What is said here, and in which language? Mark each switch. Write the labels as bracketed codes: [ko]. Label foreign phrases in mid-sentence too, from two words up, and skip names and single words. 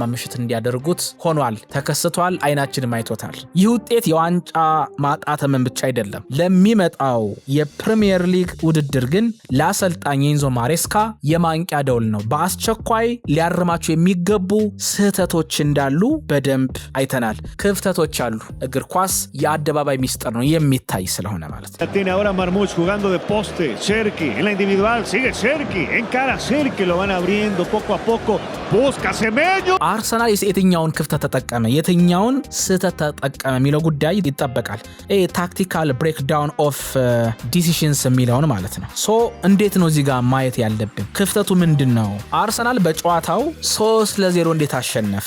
[am] ምሽት እንዲያደርጉት ሆኗል፣ ተከስቷል፣ አይናችንም አይቶታል። ይህ ውጤት የዋንጫ ማጣተምን ብቻ አይደለም፣ ለሚመጣው የፕሪሚየር ሊግ ውድድር ግን ለአሰልጣኝ ኤንዞ ማሬስካ የማንቂያ ደውል ነው። በአስቸኳይ ሊያርማቸው የሚገቡ ስህተቶች እንዳሉ በደንብ አይተናል። ክፍተቶች አሉ። እግር ኳስ የአደባባይ ሚስጥር ነው የሚታይ ስለሆነ ማለት ነው። [es] Tiene ahora Marmoush jugando de poste, Cherki en la individual, sigue Cherki, encara Cherki, lo van abriendo poco a poco, busca Semenyo. [am] አርሰናል የትኛውን ክፍተት ተጠቀመ፣ የትኛውን ስህተት ተጠቀመ የሚለው ጉዳይ ይጠበቃል። [en] tactical breakdown of decisions [am] የሚለውን ማለት ነው። ሶ እንዴት ነው እዚህ ጋር ማየት ያለብን? ክፍተቱ ምንድን ነው? አርሰናል በጨዋታው 3-0 እንዴት አሸነፈ?